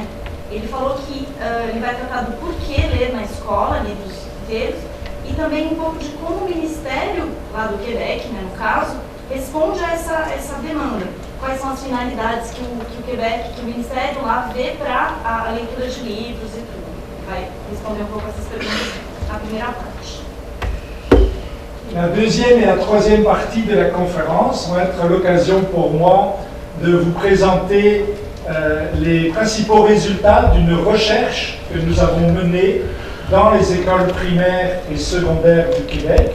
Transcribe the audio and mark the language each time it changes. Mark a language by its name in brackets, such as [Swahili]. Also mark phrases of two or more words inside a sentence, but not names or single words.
[Portuguese] Ele falou que ele vai tratar do porquê ler na escola, livros inteiros, e também um pouco de como o Ministério, lá do Quebec, né, no caso, responde a essa demanda. Quais são as finalidades que o Quebec, que o Ministério lá vê para a leitura de livros e tudo. Vai responder um pouco essas perguntas na primeira parte. [French] La deuxième et la troisième partie de la conférence vont être l'occasion pour moi de vous présenter les principaux résultats d'une recherche que nous avons menée dans les écoles primaires et secondaires du Québec.